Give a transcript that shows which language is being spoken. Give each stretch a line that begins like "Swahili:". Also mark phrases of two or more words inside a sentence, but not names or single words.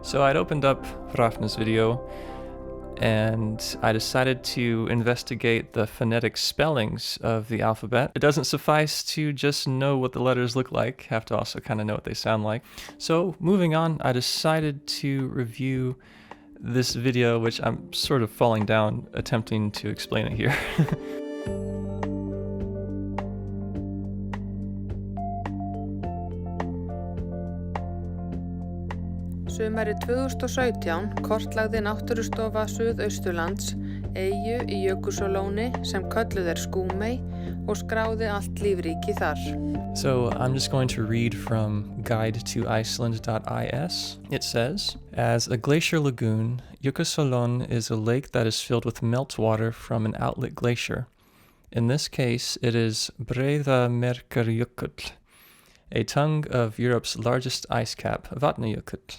English: So I'd opened up Hrafna's video, and I decided to investigate the phonetic spellings of the alphabet. It doesn't suffice to just know what the letters look like, have to also kind of know what they sound like. So moving on, I decided to review this video, which I'm sort of falling down attempting to explain it here.
Icelandic: Sumarið 2017 kortlagði Náttúrustofa Suðausturlands eyju í Jökulsárlóni sem kölluð er Skúmey og skráði allt lífríki þar.
English: So I'm just going to read from guide-to-Iceland.is. It says, as a glacier lagoon, Jökulsárlón is a lake that is filled with meltwater from an outlet glacier. In this case, it is Breiðamerkurjökull, a tongue of Europe's largest ice cap, Vatnajökull.